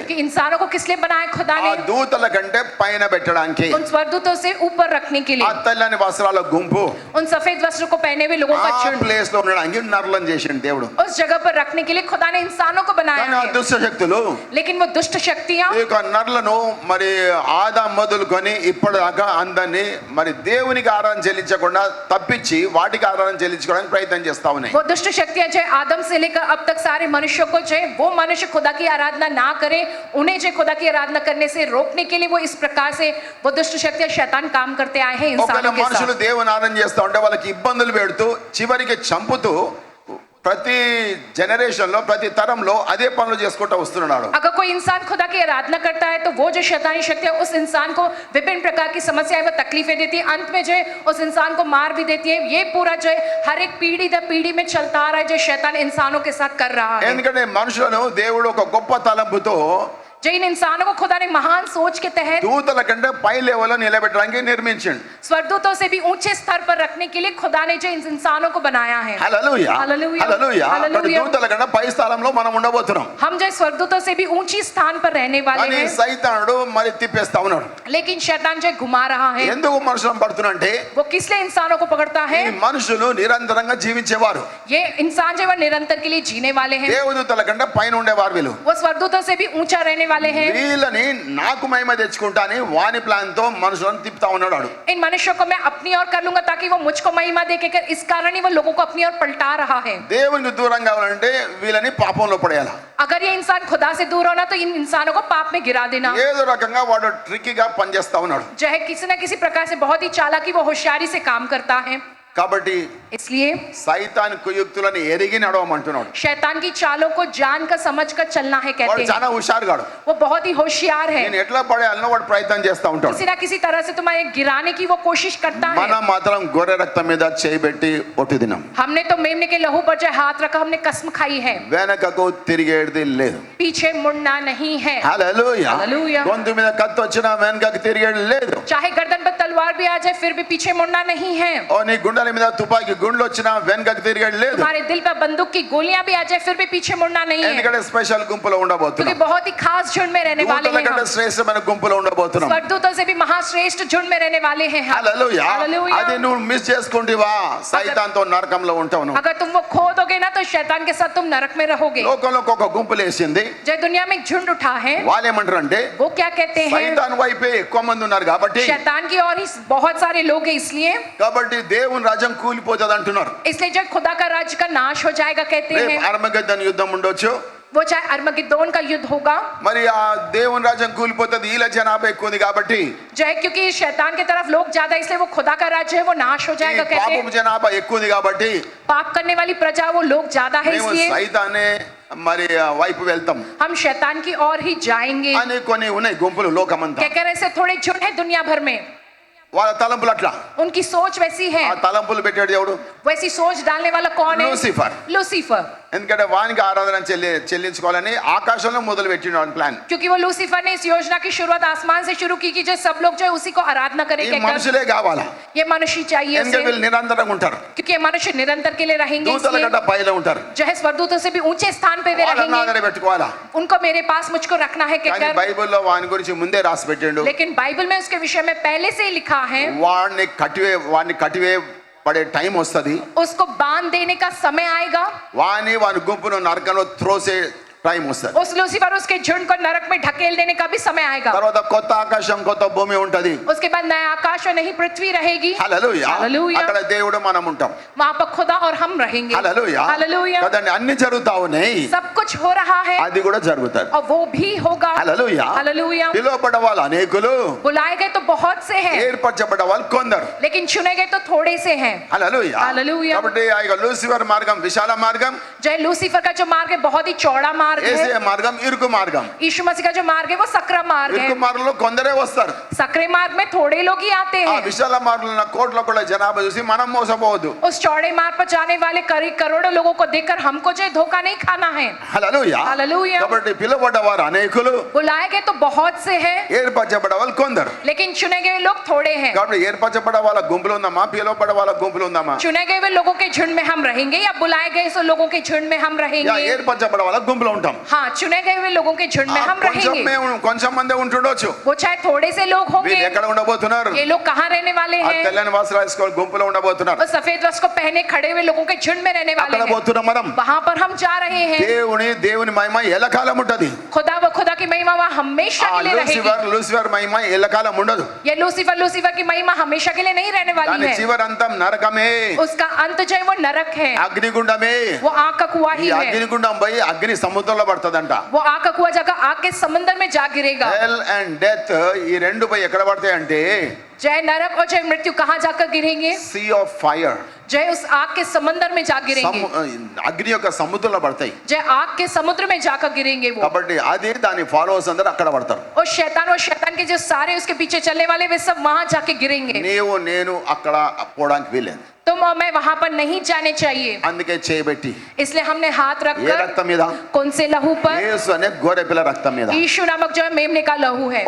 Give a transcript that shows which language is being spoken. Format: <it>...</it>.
<hi>कि इंसानों को किस लिए बनाया खुदा</hi> <te>ఆ</te> <hi>ने?</hi> <te>దూతల కంటే పైన పెట్టడానికి.</te> <hi>उन स्वर्गदूतों से ऊपर रखने के</hi> <te>ఆ</te> <hi>लिए,</hi> <te>తెల్లని వస్త్రాల గుంపు</te> <hi>उन सफेद वस्त्र को पहने हुए लोगों का</hi> <te>ఆ</te> <hi>झुंड</hi> <te>ప్లేస్ లో ఉండడానికి నరలం చేసిన దేవుడు.</te> <hi>उस जगह पर रखने के लिए खुदा ने इंसानों को बनाया</hi> <te>కానీ ఆ</te> <hi>है.</hi> <te>దుష్ట శక్తులు</te> <hi>लेकिन वो दुष्ट शक्तियां</hi> <te>ఈ యొక్క నరులను మరి ఆదాం మొదలుకొని ఇప్పటిదాకా అందరినీ మరి దేవునికి ఆరాధన చెల్లించకుండా తప్పించి వాటికి ఆరాధన చెల్లించుకోవడానికి ప్రయత్నం చేస్తా ఉన్నాయి.</te> <hi>वो दुष्ट शक्तियां जो आदम से लेकर अब तक सारे मनुष्यों को जो है, वो मनुष्य खुदा की आराधना ना करे, उन्हें जो खुदा की आराधना करने से रोकने के लिए वो इस प्रकार से वो दुष्ट शक्तियां शैतान काम करते आए हैं</hi> <te>ఒకవేళ</te> <hi>इंसानों के</hi> <te>మనుషులు</te> <hi>साथ.</hi> <te>దేవుని ఆరాధన చేస్తా ఉంటే వాళ్ళకి ఇబ్బందులు పెడుతూ చివరికి చంపుతూ ప్రతి జనరేషన్ లో ప్రతి తరంలో అదే పనులు చేసుకుంటూ వస్తున్నాడు.</te> <hi>अगर कोई इंसान खुदा की आराधना करता है तो वो जो शैतानी शक्तियां उस इंसान को विभिन्न प्रकार की समस्याएं व तकलीफें देती है, अंत में जो है उस इंसान को मार भी देती है. ये पूरा जो है हर एक पीढ़ी दर पीढ़ी में चलता आ रहा है जो शैतान इंसानों के साथ कर रहा है.</hi> <te>ఎందుకంటే మనుషులను దేవుడు ఒక గొప్ప తలంపుతో</te> <hi>जो इन इंसानों को खुदा ने महान सोच के तहत</hi> <te>దూతల కంటే పై లెవెల్లో నిలబెట్టడానికి నిర్మించిండు.</te> <hi>स्वर्गदूतों से भी ऊंचे स्तर पर रखने के लिए खुदा ने जो इन इंसानों को बनाया है.</hi> <te>హల్లెలూయా. హల్లెలూయా. హల్లెలూయా. ప్రతి హల్లెలూయా. దూతల కంటే పై స్థలంలో మనం ఉండబోతున్నాం.</te> <hi>हम जो स्वर्गदूतों से भी ऊंची स्थान पर रहने वाले</hi> <te>కానీ</te> <hi>हैं.</hi> <te>సైతానుడు మరి తిప్పేస్తా ఉన్నాడు.</te> <hi>लेकिन शैतान जो घुमा रहा है,</hi> <te>ఎందుకు మనుషులను పడుతున్నంటే</te> <hi>वो किस लिए इंसानों को पकड़ता</hi> <te>ఈ</te> <hi>है?</hi> <te>మనుషులు నిరంతరంగా జీవించేవారు.</te> <hi>ये इंसान जो है वो निरंतर के लिए जीने वाले हैं.</hi> <te>దేవదూతల కంటే పైన ఉండేవారు వీళ్ళు.</te> <hi>वो स्वर्गदूतों से भी ऊंचा रहने वाले हैं.</hi> <te>వీళ్ళని నాకు మహిమ తెచ్చుకుంటా అని వాని ప్లాన్ తో మనుషులను తిప్పుతా ఉన్నాడు.</te> <hi>इन मनुष्यों को मैं अपनी ओर कर लूंगा ताकि वो मुझको महिमा दे के कर, इस कारण ही वो लोगों को अपनी ओर पलटा रहा है.</hi> <te>దేవునికి దూరంగా కావాలంటే వీళ్ళని పాపంలో పడేయాలి.</te> <hi>अगर ये इंसान खुदा से दूर होना तो इन इंसानों को पाप में गिरा देना.</hi> <te>ఏదో రకంగా వాడు ట్రిక్కీగా పనిచేస్తా ఉన్నాడు.</te> <hi>जो है किसी न किसी प्रकार से बहुत ही चालाकी वो होशियारी से काम करता है.</hi> <te>కాబట్టి</te> <hi>इसलिए</hi> <te>సైతాన్ కుయుక్తులను ఎరిగి నడవమంటున్నాడు.</te> <hi>शैतान की चालों को जान कर समझ कर चलना है</hi> <te>వాడు</te> <hi>कहते हैं.</hi> <te>చాలా హుషారుగాడు.</te> <hi>वो बहुत ही होशियार है.</hi> <te>నేను ఎట్లా పడేయాలనో వాడు ప్రయత్నం చేస్తా ఉంటాడు.</te> <hi>किसी न किसी तरह से तुम्हारे गिराने की वो कोशिश करता है.</hi> <te>మనం మాత్రం గొర్రె రక్తం మీద చేయబెట్టి ఒట్టు తిన్నాం.</te> <hi>हमने तो मेमने के लहू पर जो हाथ रखा, हमने कसम खाई है,</hi> <te>వెనకకు తిరిగేది లేదు.</te> <hi>पीछे मुड़ना नहीं है.</hi> <te>హల్లెలూయా. హల్లెలూయా. గొంతు మీద కత్తి వచ్చినా వెనకకు తిరిగేది లేదు.</te> <hi>चाहे गर्दन पर तलवार भी आ जाए फिर भी पीछे मुड़ना नहीं है.</hi> <te>ఓ నీ గుండెల మీద తుపాకీ గుండ్లు వచ్చినా వెనకకు తిరిగేది లేదు.</te> <hi>तुम्हारे दिल पर बंदूक की गोलियां भी आ जाए फिर भी पीछे मुड़ना नहीं है.</hi> <te>ఎందుకంటే స్పెషల్ గుంపులో</te> <hi>क्योंकि</hi> <te>ఉండబోతున్నాం.</te> <hi>बहुत ही खास झुंड में रहने वाले</hi> <te>దూతల</te> <hi>हैं</hi> <te>కంటే</te> <hi>हम.</hi> <te>శ్రేష్టమైన గుంపులో ఉండబోతున్నాం.</te> <hi>स्वर्गदूतों से भी महाश्रेष्ठ झुंड में रहने वाले हैं हम.</hi> <te>హల్లెలూయా.</te> <hi>हालेलुया.</hi> <te>అది నువ్వు మిస్ చేసుకుంటివా సైతాన్తో నరకంలో ఉంటావు నువ్వు.</te> <hi>अगर तुम वो खो दोगे ना तो शैतान के साथ तुम नरक में रहोगे.</hi> <te>లోకంలో ఒక గుంపులు వేసింది.</te> <hi>जो दुनिया में एक झुंड उठा है,</hi> <te>వాళ్ళు ఏమంటారు అంటే</te> <hi>वो क्या कहते हैं?</hi> <te>సైతాన్ వైపే ఎక్కువ మంది ఉన్నారు కాబట్టి</te> <hi>शैतान की और ही बहुत सारे लोग हैं, इसलिए</hi> <te>కాబట్టి దేవుని రాజ్యం కూలిపోతుంది అంటున్నారు.</te> <hi>इसलिए जब खुदा का राज्य का नाश हो जाएगा कहते</hi> <te>రేపు</te> <hi>हैं.</hi> <te>అర్మగెద్దోను యుద్ధం ఉండొచ్చు.</te> <hi>वो चाहे अरमगेदोन का युद्ध होगा,</hi> <te>మరి ఆ దేవుని రాజ్యం కూలిపోతుంది. వీళ్ళ జనాభా ఎక్కువ ఉంది కాబట్టి</te> <hi>जो है क्योंकि शैतान की तरफ लोग ज्यादा, इसलिए वो खुदा का राज्य है वो नाश हो</hi> <te>ఈ</te> <hi>जाएगा कहते</hi> <te>పాపం</te> <hi>हैं.</hi> <te>జనాభా ఎక్కువ ఉంది కాబట్టి</te> <hi>पाप करने वाली प्रजा वो लोग ज्यादा है,</hi> <te>మేము</te> <hi>इसलिए</hi> <te>సైతానే మరి వైపు వెళ్తాం</te> <hi>हम शैतान की ओर ही जाएंगे.</hi> <te>అని కొన్ని ఉన్నాయి గుంపులు లోకమంతా.</te> <hi>क्या कह रहे हैं? थोड़े झुंड है दुनिया भर में,</hi> <te>వాళ్ళ తలంపులు అట్లా.</te> <hi>उनकी सोच वैसी है.</hi> <te>ఆ తలంపులు పెట్టాడు దేవుడు</te> <hi>वैसी सोच डालने वाला कौन है?</hi> <te>లూసిఫర్.</te> <hi>लूसीफर.</hi> <te>ఎందుకంటే వానికి ఆరాధన చెల్లించుకోవాలని ఆకాశంలో మొదలు పెట్టిన ప్లాన్.</te> <hi>क्योंकि वो लूसीफर ने इस योजना की शुरुआत आसमान से शुरू की कि जो सब लोग जो है उसी को आराधना</hi> <te>ఈ</te> <hi>करेंगे.</hi> <te>మనుషులే కావాలా.</te> <hi>ये मनुष्य चाहिए</hi> <te>ఎందుకంటే</te> <hi>उसे,</hi> <te>వీళ్ళు నిరంతరంగా ఉంటారు.</te> <hi>क्योंकि ये मनुष्य निरंतर के लिए रहेंगे,</hi> <te>దూతల</te> <hi>इसलिए</hi> <te>గంట పైన ఉంటారు.</te> <hi>जो है स्वर्गदूतों से भी ऊंचे स्थान पे वे</hi> <te>వాళ్ళని</te> <hi>रहेंगे.</hi> <te>ఆదర పెట్టుకోవాలా.</te> <hi>उनको मेरे पास मुझको रखना है</hi> <te>కానీ</te> <hi>कहकर.</hi> <te>బైబిల్లో వాని గురించి ముందే రాసి పెట్టిండు.</te> <hi>लेकिन बाइबल में उसके विषय में पहले से ही लिखा है,</hi> <te>వాడిని కటివే పడే టైం వస్తది.</te> <hi>उसको बांध देने का समय आएगा.</hi> <te>వాని గుంపును నరకంలో టైం వస్తుంది.</te> <hi>उस लूसीफर उसके झुंड को नरक में ढकेल देने का भी समय आएगा.</hi> <te>తర్వాత కొత్త ఆకాశం కొత్త భూమి ఉంటది.</te> <hi>उसके बाद नया आकाश और नई पृथ्वी रहेगी.</hi> <te>హల్లెలూయా. హల్లెలూయా. అక్కడ దేవుడు మనం ఉంటాం.</te> <hi>वहां पर खुदा और हम रहेंगे.</hi> <te>హల్లెలూయా.</te> <hi>हालेलुया.</hi> <te>కదండి అన్ని జరుగుతా ఉన్నాయి.</te> <hi>सब कुछ हो रहा है</hi> <te>అది కూడా జరుగుతుంది.</te> <hi>और वो भी होगा.</hi> <te>హల్లెలూయా.</te> <hi>हालेलुया.</hi> <te>పిలువబడ్డ వాళ్ళు అనేకులు,</te> <hi>बुलाए गए तो बहुत से हैं,</hi> <te>ఏర్పరచబడ్డ వాళ్ళు కొందరు.</te> <hi>लेकिन चुने गए तो थोड़े से हैं.</hi> <te>హల్లెలూయా. హల్లెలూయా. కాబట్టి ఆ యొక్క లూసిఫర్ మార్గం విశాల మార్గం,</te> <hi>जय लूसीफर का जो मार्ग है बहुत ही चौड़ा मार्ग</hi> <te>యేసే</te> <hi>है.</hi> <te>మార్గం ఇరుకు మార్గం.</te> <hi>यीशु मसीह का जो मार्ग है वो सकरा मार्ग है.</hi> <te>ఇరుకు మార్గంలో కొందరే వస్తారు.</te> <hi>सकरे मार्ग में थोड़े लोग ही आते</hi> <te>ఆ</te> <hi>हैं.</hi> <te>విశాల మార్గంలో ఉన్న కోట్ల కూడా జనాభా చూసి మనం మోసపోవద్దు.</te> <hi>उस चौड़े मार्ग पर जाने वाले करीब करोड़ों लोगों को देखकर हमको जो है धोखा नहीं खाना है.</hi> <te>హల్లెలూయా.</te> <hi>हालेलुया.</hi> <te>కాబట్టి పిలువబడ్డ వారు అనేకులు,</te> <hi>बुलाए गए तो बहुत से हैं,</hi> <te>ఏర్పరచబడ్డ వాళ్ళు కొందరు.</te> <hi>लेकिन चुने गए लोग थोड़े हैं.</hi> <te>కాబట్టి ఏర్పరచబడ్డ వాళ్ళ గుంపులు ఉందామా, పిలువబడ్డ వాళ్ళ గుంపులు ఉందామా?</te> <hi>चुने गए हुए लोगों के झुंड में हम रहेंगे या बुलाए गए सो लोगों के झुंड में हम</hi> <te>యా</te> <hi>रहेंगे?</hi> <te>ఏర్పరచబడ్డ వాళ్ళ గుంపులో ఉంటాం.</te> <hi>हाँ, चुने गए हुए लोगों के झुंड में हम रहेंगे.</hi> <te>కొంచెం మందే ఉంటుండొచ్చు.</te> <hi>वो चाहे थोड़े से लोग</hi> <te>వీళ్ళు</te> <hi>होंगे.</hi> <te>ఎక్కడ ఉండబోతున్నారు?</te> <hi>ये लोग कहाँ रहने वाले</hi> <te>ఆ</te> <hi>हैं?</hi> <te>తెల్లని వస్త్రాలు వేసుకొని గుంపులో ఉండబోతున్నారు.</te> <hi>वो सफेद वस्त्र को पहने खड़े हुए लोगों के झुंड में रहने वाले</hi> <te>అక్కడ</te> <hi>हैं.</hi> <te>పోతున్నాం మనం.</te> <hi>वहां पर हम जा रहे हैं.</hi> <te>దేవుని మహిమ ఎల్లకాలం ఉంటది.</te> <hi>खुदा की महिमा वहाँ हमेशा</hi> <te>ఆ</te> <hi>के लिए रहेगी.</hi> <te>లూసిఫర్ మహిమ ఎల్లకాలం ఉండదు.</te> <hi>ये लूसीफर की महिमा हमेशा के लिए नहीं रहने</hi> <te>దాని</te> <hi>वाली है.</hi> <te>చివరంతం నరకమే,</te> <hi>उसका अंत जो है वो नरक है,</hi> <te>అగ్నిగుండమే.</te> <hi>वो आग का कुआं</hi> <te>ఈ</te> <hi>ही है.</hi> <te>అగ్నిగుండం పోయి అగ్ని సముద్రంలో పడుతుందంట.</te> <hi>वो आग का कुआं जाकर आग के समंदर में जा गिरेगा.</hi> <en>hell and death</en> <te>ఈ రెండు పోయి ఎక్కడ పడతాయి అంటే</te> <hi>जय नरक और जय मृत्यु कहाँ जाकर गिरेंगे?</hi> <en>sea of fire,</en> <hi>जय उस आग के समंदर में जा गिरेंगे.</hi> <te>అగ్ని యొక్క సముద్రంలో పడతాయి.</te> <hi>जय आग के समुद्र में जाकर गिरेंगे वो.</hi> <te>కాబట్టి అది దాని ఫాలోవర్స్ అందరూ అక్కడ పడతారు.</te> <hi>और शैतान के जो सारे उसके पीछे चलने वाले वे सब वहां जाके गिरेंगे.</hi> <te>నీవు నేను అక్కడ పోవడానికి వీలేదు.</te> <hi>तुम और मैं वहां पर नहीं जाने चाहिए.</hi> <te>అందుకే చేయబెట్టి</te> <hi>इसलिए हमने हाथ</hi> <te>ఏ</te> <hi>रखकर</hi> <te>రక్తం మీద?</te> <hi>कौन से लहू पर?</hi> <te>యేసు అనే గొర్రె పిల్ల రక్తం మీద</te> <hi>यीशु नामक जो है मेमने का लहू है.</hi>